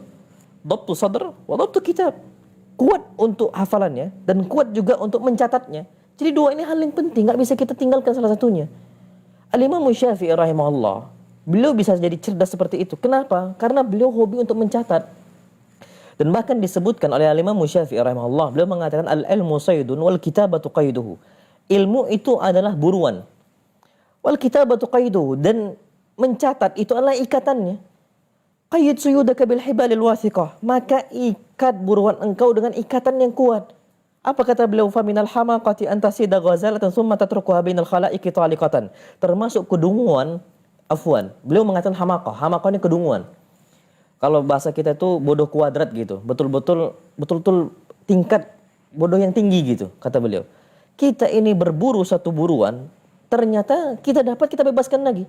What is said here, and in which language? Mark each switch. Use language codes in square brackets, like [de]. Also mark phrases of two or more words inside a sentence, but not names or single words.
[ar] ضبط صدر وضبط كتاب. [id] Kuat untuk hafalannya dan kuat juga untuk mencatatnya. Jadi dua ini hal yang penting, nggak bisa kita tinggalkan salah satunya. Al-Imam Syafi'i rahimahullah, beliau bisa jadi cerdas seperti itu. Kenapa? Karena beliau hobi untuk mencatat. Dan bahkan disebutkan oleh Al-Imam Syafi'i rahimahullah, beliau mengatakan [ar] العلم صيد والكتابة قيده. [id] Ilmu itu adalah buruan. [ar] والكتابة قيده, [id] dan mencatat itu adalah ikatannya. [ar] قيد صيودك بالحبال الواثقة, [id] maka ikat buruan engkau dengan ikatan yang kuat. Apa kata beliau? [ar] فمن الحماقة أن تصيد غزالة ثم تتركها بين الخلائق طالقة. [id] Termasuk kedunguan, afwan. Beliau mengatakan hamaqah ini kedunguan. Kalau bahasa kita itu bodoh kuadrat gitu. Betul-betul tingkat bodoh yang tinggi gitu, kata beliau. Kita ini berburu satu buruan, ternyata kita bebaskan lagi.